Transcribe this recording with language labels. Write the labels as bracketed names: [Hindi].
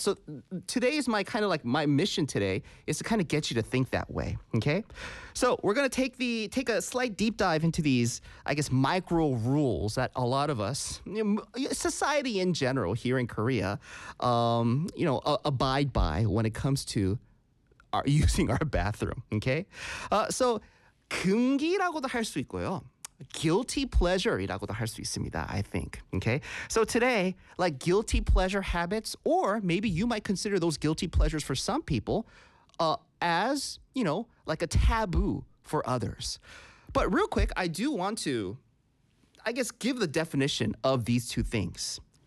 [English] So today is my kind of like my mission today is to kind of get you to think that way. Okay? So we're going to take a slight deep dive into these, I guess, micro rules that a lot of us, society in general here in Korea, abide by when it comes to using our bathroom. Okay? [Korean] So 금기라고도 할 수 있고요. Guilty pleasure이라고도 할 수 있습니다, [English] I think. Okay? So today, like guilty pleasure habits, or maybe you might consider those guilty pleasures for some people as, you know, like a taboo for others. But real quick, I do want to, I guess, give the definition of these two things.